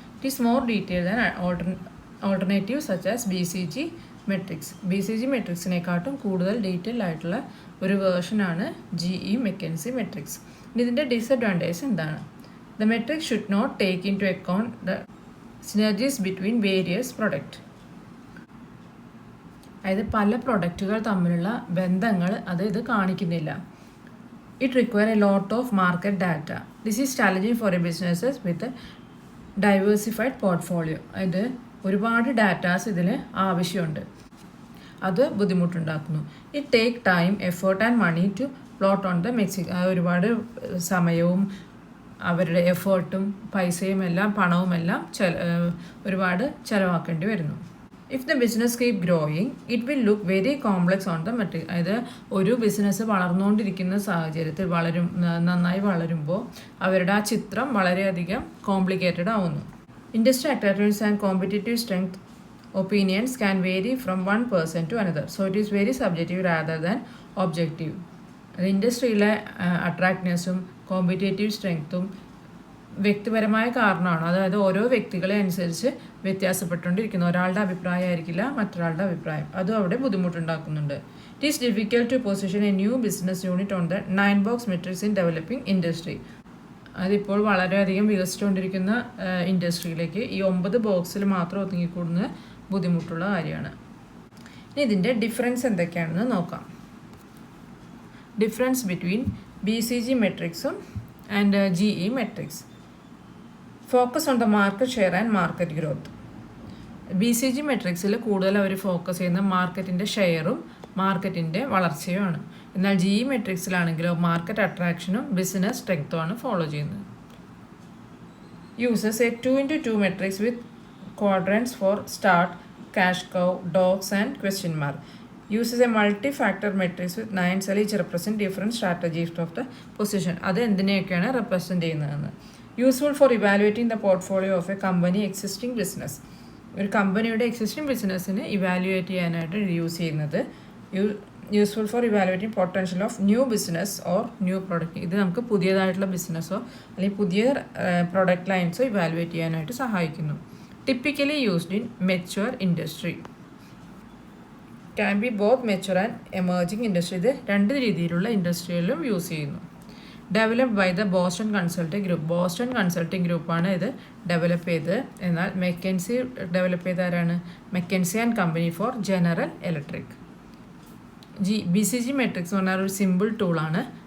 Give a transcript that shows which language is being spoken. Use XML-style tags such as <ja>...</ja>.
<en>It is more detail than alternative such as BCG matrix.</en> <ml>BCG മെട്രിക്സിനെക്കാട്ടും കൂടുതൽ detail ആയിട്ടുള്ള ഒരു വേർഷനാണ് GE McKinsey matrix. ഇതിൻ്റെ disadvantage എന്താണ്?</ml> <en>The metric should not take into account the synergies between various products.</en> <ml>അതായത് പല പ്രൊഡക്റ്റുകൾ തമ്മിലുള്ള ബന്ധങ്ങൾ ഇത് കാണിക്കുന്നില്ല.</ml> <en>It requires a lot of market data. This is challenging for a businesses with a diversified portfolio.</en> <ml>അതായത് ഒരുപാട് ഡാറ്റാസ് ഇതിൽ ആവശ്യമുണ്ട്. അത് ബുദ്ധിമുട്ടുണ്ടാക്കുന്നു.</ml> <en>It take time, effort and money to plot on the മെക്സിക്.</en> <ml>ഒരുപാട് സമയവും അവരുടെ എഫേർട്ടും പൈസയും എല്ലാം പണവും എല്ലാം ഒരുപാട് ചിലവാക്കേണ്ടി വരുന്നു.</ml> <en>If the business keep growing it will look very complex on the matrix.</en> <ml>അതായത് ഒരു ബിസിനസ് വളർന്നുകൊണ്ടിരിക്കുന്ന സാഹചര്യത്തിൽ നന്നായി വളരുമ്പോൾ അവരുടെ ആ ചിത്രം വളരെയധികം കോംപ്ലിക്കേറ്റഡ് ആവുന്നു.</ml> <en>Industry attractiveness and competitive strength Opinions can vary from one person to another. So it is very subjective rather than objective.</en> <ml>ഇൻഡസ്ട്രിയിലെ അട്രാക്ട്നെസ്സും competitive സ്ട്രെങ്ത്തും വ്യക്തിപരമായ കാരണമാണ്. അതായത് ഓരോ വ്യക്തികളെ അനുസരിച്ച് വ്യത്യാസപ്പെട്ടുകൊണ്ടിരിക്കുന്നു. ഒരാളുടെ അഭിപ്രായം ആയിരിക്കില്ല മറ്റൊരാളുടെ അഭിപ്രായം. അതും അവിടെ ബുദ്ധിമുട്ടുണ്ടാക്കുന്നുണ്ട്.</ml> <en>It is difficult to position a new business unit on the 9 box matrix in developing industry.</en> <ml>അതിപ്പോൾ വളരെയധികം വികസിച്ചുകൊണ്ടിരിക്കുന്ന ഇൻഡസ്ട്രിയിലേക്ക് ഈ 9 ബോക്സിൽ മാത്രം ഒതുങ്ങിക്കൂടുന്ന ബുദ്ധിമുട്ടുള്ള കാര്യമാണ്. ഇനി ഇതിൻ്റെ ഡിഫറൻസ് എന്തൊക്കെയാണെന്ന് നോക്കാം. Difference between BCG മെട്രിക്സും and GE matrix.</ml> <en>Focus on the market share and market growth.</en> <ml>BCG മെട്രിക്സിൽ കൂടുതൽ അവർ ഫോക്കസ് ചെയ്യുന്ന മാർക്കറ്റിൻ്റെ ഷെയറും മാർക്കറ്റിൻ്റെ വളർച്ചയുമാണ്. എന്നാൽ GE മെട്രിക്സിലാണെങ്കിലോ മാർക്കറ്റ് അട്രാക്ഷനും ബിസിനസ് സ്ട്രെങ്ത്തുമാണ് ഫോളോ ചെയ്യുന്നത്.</ml> <en>Uses a 2x2 matrix with quadrants for start, cash cow, dogs and question mark. Uses a multi-factor matrix with 9 cells each represent different strategies of the position.</en> <ml>അത് എന്തിനെയൊക്കെയാണ് represent ചെയ്യുന്നതെന്ന്.</ml> <en>Useful for evaluating the portfolio of a company existing business.</en> <ml>ഒരു കമ്പനിയുടെ existing ബിസിനസ്സിന് evaluate ചെയ്യാനായിട്ട് use ചെയ്യുന്നത്.</ml> <en>Useful for evaluating potential of new business or new product.</en> <ml>ഇത് നമുക്ക് പുതിയതായിട്ടുള്ള ബിസിനസ്സോ അല്ലെങ്കിൽ പുതിയ പ്രൊഡക്റ്റ് ലൈൻസോ ഇവാലുവേറ്റ് ചെയ്യാനായിട്ട് സഹായിക്കുന്നു.</ml> <en>Typically used in mature industry. Can be both mature and emerging industry.</en> <ml>ഇത് രണ്ട് രീതിയിലുള്ള ഇൻഡസ്ട്രിയിലും യൂസ് ചെയ്യുന്നു.</ml> <en>Developed by the Boston consulting group.</en> <ml>Boston consulting ഗ്രൂപ്പാണ് ഇത് ഡെവലപ്പ് ചെയ്തത്. എന്നാൽ മെക്കൻസി ഡെവലപ്പ് ചെയ്ത ആരാണ്? McKinsey and company four general electric. BCG matrix എന്ന് പറഞ്ഞാൽ ഒരു സിമ്പിൾ ടൂളാണ്.</ml>